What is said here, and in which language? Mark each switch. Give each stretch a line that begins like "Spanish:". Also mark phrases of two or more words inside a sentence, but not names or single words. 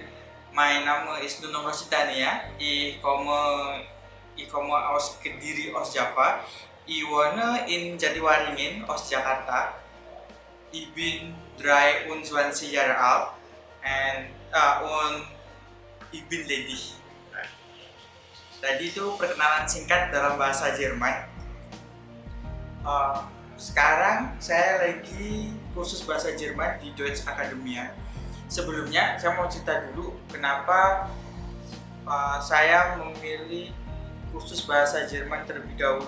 German: Mein Name ist Nuno Rositania. Ich komme aus Kediri, Ostjava. Ich wohne in Jatiwaringin, Ostjakarta. Ich bin 23 Jahre alt und ich bin ledig.
Indonesian: Tadi itu perkenalan singkat dalam bahasa Jerman. Sekarang saya lagi kursus bahasa Jerman di Deutsche Academia. Sebelumnya saya mau cerita dulu kenapa saya memilih kursus bahasa Jerman terlebih dahulu.